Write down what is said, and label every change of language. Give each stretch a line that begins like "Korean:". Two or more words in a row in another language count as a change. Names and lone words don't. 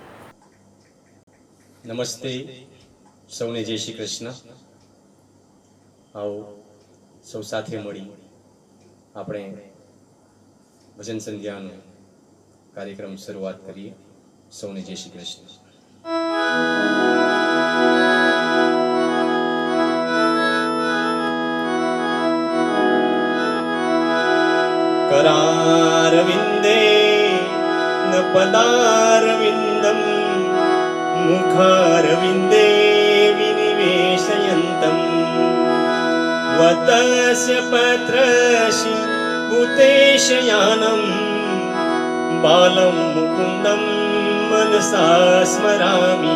Gujarati: નમસ્તે, સૌને જય શ્રી કૃષ્ણ. આવો સૌ સાથે મળી આપણે ભજન સંધ્યાનો કાર્યક્રમ શરૂઆત કરીએ. સૌને જય શ્રી કૃષ્ણ.
Sanskrit: करारविन्दे न पदारविन्दं मुखारविन्दे विनिवेशयन्तं वतस्य पत्रस्य भूतेशयानं बालं मुकुन्दं मनसा स्मरामि.